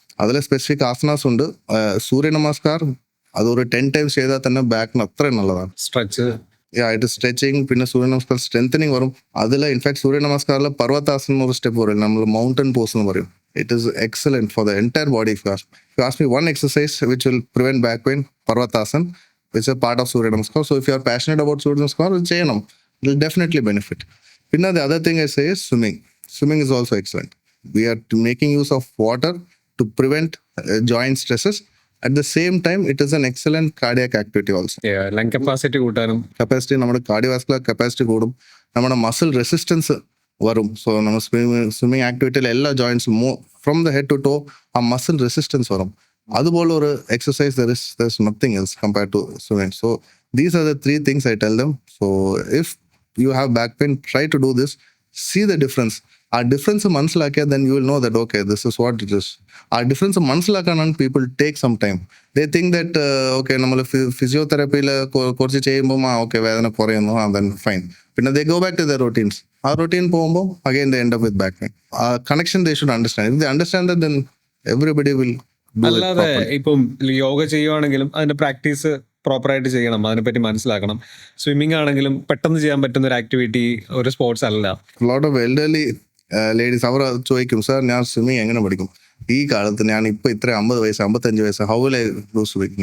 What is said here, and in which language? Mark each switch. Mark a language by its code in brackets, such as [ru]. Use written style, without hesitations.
[ml] അതിൽ സ്പെസിഫിക് ആസനാസ് ഉണ്ട്. സൂര്യ നമസ്കാർ അതൊരു 10 times ചെയ്താൽ തന്നെ ബാക്കിന് അത്രയും നല്ലതാണ്. [en] stretch, [ml] ഇത് സ്ട്രെച്ചിങ്, പിന്നെ സൂര്യ നമസ്കാർ സ്ട്രെങ്തനിങ് വരും. അതിൽ ഇൻഫാക്ട് സൂര്യ നമസ്കാറിൽ പർവ്വതാസനം ഒരു സ്റ്റെപ്പ് പറയും, നമ്മൾ മൗണ്ടൻ പോസ് എന്ന് പറയും. [en] It is excellent for the entire body. If you ask me one exercise which will prevent back pain, Parvatasana, which is a part of Surya Namaskar. So if you are passionate about Surya Namaskar, cheyanam. It will definitely benefit. Pinna the other thing I say is swimming. Swimming is also excellent. We are making use of water to prevent joint stresses. At the same time, it is an excellent cardiac activity also. [ml] Lung capacity കൂട്ടാനും capacity, നമ്മുടെ cardiovascular capacity കൂടും, നമ്മുടെ muscle resistance വരും. So നമ്മൾ swimming ആക്ടിവിറ്റിയിൽ എല്ലാ ജോയിൻറ്റ്സും from the head to to ആ muscle resistance വരും. അതുപോലെ ഒരു exercise [en] there is nothing else compared to swimming. So these are the 3 things I tell them. So if you have back pain, try to do this. See the difference. [ml] ആ difference മനസ്സിലാക്കിയാൽ [en] then you will know that okay, this is what it is. [ml] ആ difference മനസ്സിലാക്കാനാണ് [en] people take some time. They think that okay [ml] നമ്മൾ ഫിസിയോതെറാപ്പിയിൽ കുറച്ച് ചെയ്യുമ്പോൾ okay വേദന കുറയുന്നു, [en] then fine. പിന്നെ they go back to their routines. [ml] ആ റൊട്ടീൻ പോകുമ്പോൾ [en] again they end up with back pain. [ml] ആ connection [en] they should understand. If they understand that, then everybody will do it [ml] അല്ലാതെ [en] properly. [ml] ഇപ്പം യോഗ ചെയ്യുവാണെങ്കിലും അതിന്റെ practice പ്രോപ്പറായിട്ട് ചെയ്യണം, അതിനെപ്പറ്റി മനസ്സിലാക്കണം. സ്വിമ്മിങ് ആണെങ്കിലും പെട്ടെന്ന് ചെയ്യാൻ പറ്റുന്ന ഒരു ആക്ടിവിറ്റി, ഒരു സ്പോർട്സ് അല്ല. ലോട്ട് ഓഫ് എൽഡർലി ലേഡീസ് അവർ ചോദിക്കും, സാർ ഞാൻ സ്വിമ്മിങ് എങ്ങനെ പഠിക്കും? ഈ കാലത്ത് ഞാൻ ഇപ്പൊ ഇത്ര 50 വയസ്സ് 55 വയസ്സ്, [en] How will I do swimming?